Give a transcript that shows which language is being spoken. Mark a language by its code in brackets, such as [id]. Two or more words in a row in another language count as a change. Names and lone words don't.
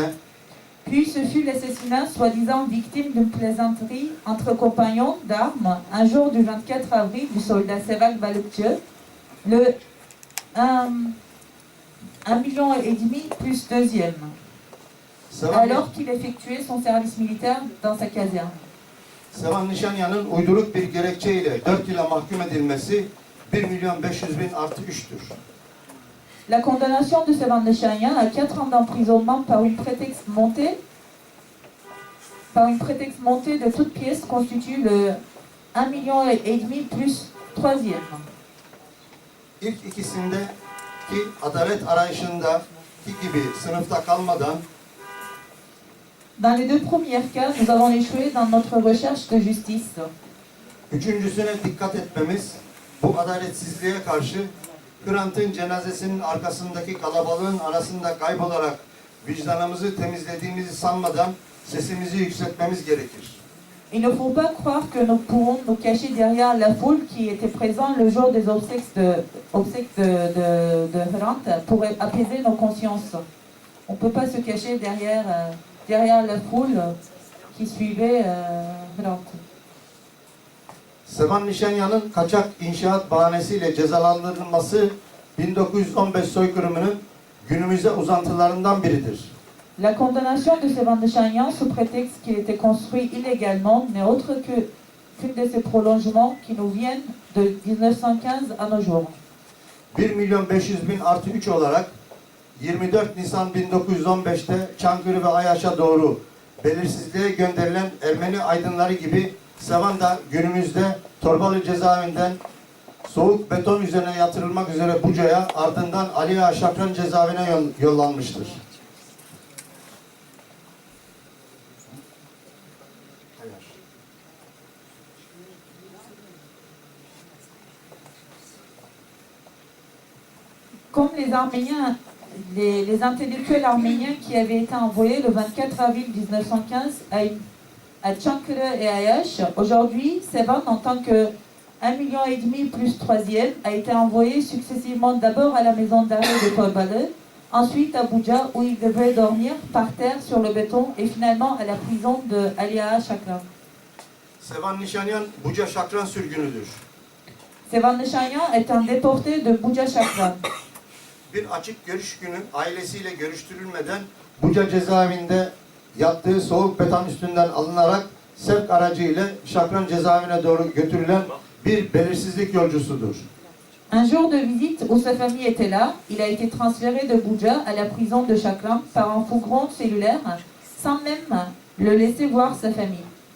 [fr] Puis ce fut l'assassinat soi-disant victime d'une plaisanterie entre compagnons d'armes un jour du 24 avril du soldat Sevak Balıkçı, le 1,5 million plus deuxième, alors qu'il effectuait son service militaire dans sa caserne. [tr] Sevan Nişanyan'ın uyduruk bir gerekçeyle 4 yıla mahkum edilmesi 1.500.000 artı 3'tür. [fr] La condamnation de Sevan Nişanyan à 4 ans d'emprisonnement par une prétexte montée de toutes pièces constitue le 1,5 million plus troisième. [tr] İlk ikisindeki adalet arayışındaki gibi sınıfta kalmadan [fr] Dans les deux premiers cas, nous avons échoué dans notre recherche de justice. [tr] üçüncüsüne dikkat etmemiz bu adaletsizliğe karşı Hrant'ın cenazesinin arkasındaki kalabalığın arasında kaybolarak vicdanımızı temizlediğimizi sanmadan sesimizi yükseltmemiz gerekir. [fr] Il ne faut pas croire que nous pourrons nous cacher derrière la foule qui était présente le jour des obsèques de Hrant pour apaiser nos consciences. On ne peut pas se cacher derrière la foule qui suivait Hrant. [tr] Sevan Nişanyan'ın kaçak inşaat bahanesiyle cezalandırılması 1915 soykırımının günümüze uzantılarından biridir. [fr] La condamnation de Sevan Nişanyan sous prétexte qu'il était construit illégalement n'est autre qu'une de ces prolongements qui nous viennent de 1915 à nos jours. [tr] 1.500.000 artı 3 olarak 24 Nisan 1915'te Çankırı ve Ayaş'a doğru belirsizliğe gönderilen Ermeni aydınları gibi Sevan da günümüzde Torbalı cezaevinden soğuk beton üzerine yatırılmak üzere Buca'ya, ardından Ali Ağa Şakran cezaevine yollanmıştır. [fr] Comme les Arméniens, les intellectuels arméniens qui avaient été envoyés le 24 avril 1915 à Çankırı et Ayaş, aujourd'hui, Sevan, en tant que 1,5 million plus troisième, a été envoyé successivement d'abord à la maison d'arrêt de Torbalı, ensuite à Buca où il devait dormir par terre sur le béton et finalement à la prison de Ali Ağa Şakran. [tr] Sevan Nişanyan Buca Şakran sürgünüdür. [fr] Sevan Nişanyan est un déporté de Buca Şakran. [tr] Bir açık görüş günü ailesiyle görüştürülmeden Buca cezaevinde yattığı soğuk beton üstünden alınarak sevk aracıyla Şakran cezaevine doğru götürülen bir belirsizlik yolcusudur. [fr] Un jour de visite où sa famille était là, il a été transféré de Buca à la prison de Şakran par un fourgon cellulaire sans même le laisser voir sa famille.